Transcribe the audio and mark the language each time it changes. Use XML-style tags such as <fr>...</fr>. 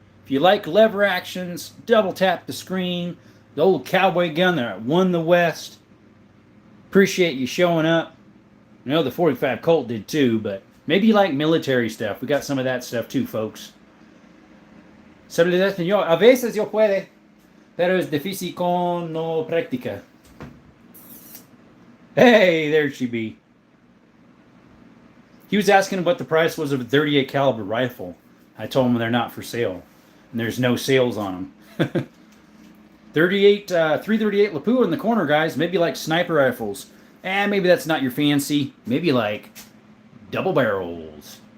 <en>If you like lever actions, double tap the screen. The old cowboy gun that won the West. Appreciate you showing up. I know the 45 Colt did too, but maybe you like military stuff. We got some of that stuff too, folks.</en> <es>Saludos, señor. A veces yo puede, pero es difícil con no práctica.</es> <en>Hey, there she be. He was asking what the price was of a 38 caliber rifle. I told him they're not for sale, and there's no sales on them. 338 Lapua in the corner, guys. Maybe like sniper rifles. Maybe that's not your fancy. Maybe like double barrels.</en>